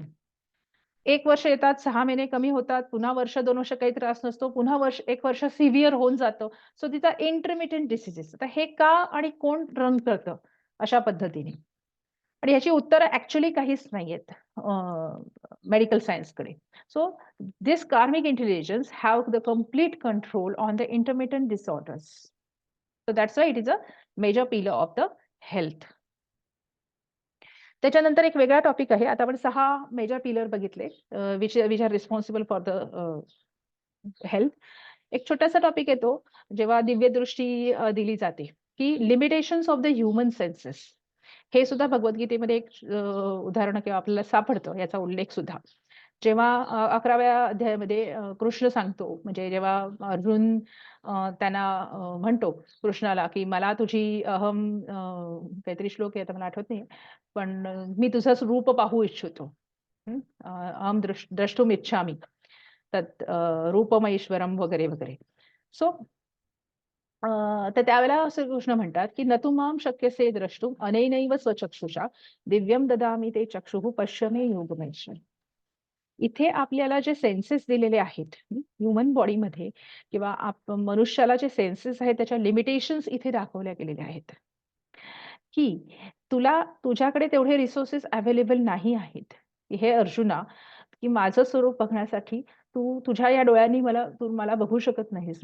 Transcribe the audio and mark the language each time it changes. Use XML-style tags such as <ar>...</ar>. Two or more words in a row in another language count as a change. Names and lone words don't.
<mr>1 वर्ष येतात, 6 महिने कमी होतात, पुन्हा वर्ष 2 वर्ष काही त्रास नसतो, पुन्हा 1 वर्ष सिव्हिअर होऊन जातं. सो तिचा</mr> <en>intermittent diseases.</en> <mr>आता हे का आणि कोण रन करतं अशा पद्धतीने? आणि ह्याची उत्तरं ॲक्चुअली काहीच नाहीयेत</mr> <en>medical scienceकडे. So this karmic intelligence have the complete control on the intermittent disorders. So that's why it is a major pillar of the health.</en> <mr>त्याच्यानंतर एक वेगळा टॉपिक आहे. आता आपण 6</mr> <en>major pillar</en> <mr>बघितले</mr> <en>which are responsible for the health.</en> <mr>एक छोटासा टॉपिक येतो, जेव्हा दिव्यदृष्टी दिली जाते, की</mr> <en>limitations of the human senses.</en> <mr>हे सुद्धा भगवद्गीतेमध्ये एक उदाहरण किंवा आपल्याला सापडतं, याचा उल्लेख सुद्धा. जेव्हा 11व्या अध्यायामध्ये कृष्ण सांगतो, म्हणजे जेव्हा अर्जुन त्यांना म्हणतो कृष्णाला, की मला तुझी काहीतरी श्लोक आहे, आता मला आठवत नाहीये. पण मी तुझं रूप पाहू इच्छितो.</mr> <sa>अहं द्रष्टुम इच्छामि. तत् रूपमैश्वरम</sa> <mr>वगैरे, वगैरे. सो तर त्यावेळेला असं कृष्ण म्हणतात, की</mr> <sa>"न तु मां शक्यसे द्रष्टुम अनेनैव स्वचक्षुषा दिव्यं ददामि ते चक्षुः पश्य मे योगमैश्वर."</sa> <mr>इथे आपल्याला जे सेन्सेस दिलेले आहेत</mr> <en>human bodyमध्ये</en> <mr>किंवा मनुष्याला जे सेन्सेस आहेत त्याच्या लिमिटेशन्स इथे दाखवल्या गेलेल्या आहेत. की तुझ्याकडे तेवढे</mr> <en>resources available</en> <mr>नाही आहेत. हे अर्जुना, की माझं स्वरूप बघण्यासाठी तुझ्या या डोळ्यांनी तू मला बघू शकत नाहीस.</mr>